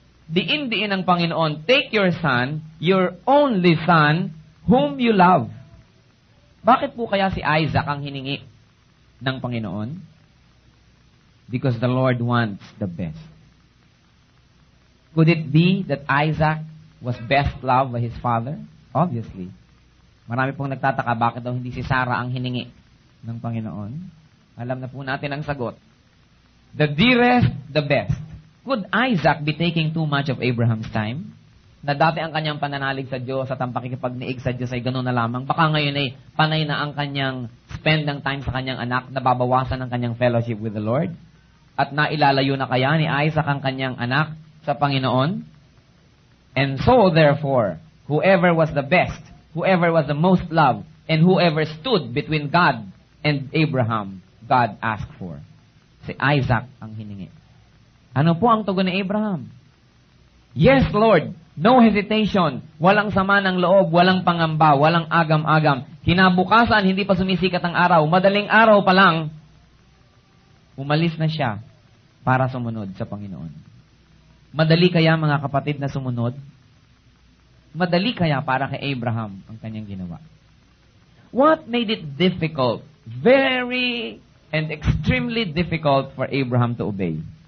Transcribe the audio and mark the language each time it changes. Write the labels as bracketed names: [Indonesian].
[Filipino] Diin ng Panginoon, [English] take your son, your only son, whom you love. [Filipino] Bakit po kaya si Isaac ang hiningi ng Panginoon? [English] Because the Lord wants the best. Could it be that Isaac was best loved by his father? Obviously. [Filipino] Marami pong nagtataka bakit daw hindi si Sarah ang hiningi ng Panginoon. Alam na po natin ang sagot. [English] The dearest, the best. Could Isaac be taking too much of Abraham's time? [Filipino] na dati ang kanyang pananalig sa Diyos at ang pakikipagniig sa Diyos ay gano'n na lamang. Baka ngayon ay panay na ang kanyang [English] spend [Filipino] ng time sa kanyang anak, nababawasan ang kanyang [English] fellowship with the Lord. [Filipino] At nailalayo na kaya ni Isaac ang kanyang anak sa Panginoon? [English] And so, therefore, whoever was the best, whoever was the most loved, and whoever stood between God and Abraham, God asked for. [Filipino] Si Isaac ang hiningi. Ano po ang tugon ni Abraham? [English] Yes, Lord. No hesitation. [Filipino] Walang sama ng loob, walang pangamba, walang agam-agam. Kinabukasan, hindi pa sumisikat ang araw. Madaling araw pa lang, umalis na siya para sumunod sa Panginoon. Madali kaya, mga kapatid, na sumunod? Madali kaya para kay Abraham ang kanyang ginawa? [English] What made it difficult, very and extremely difficult for Abraham to obey?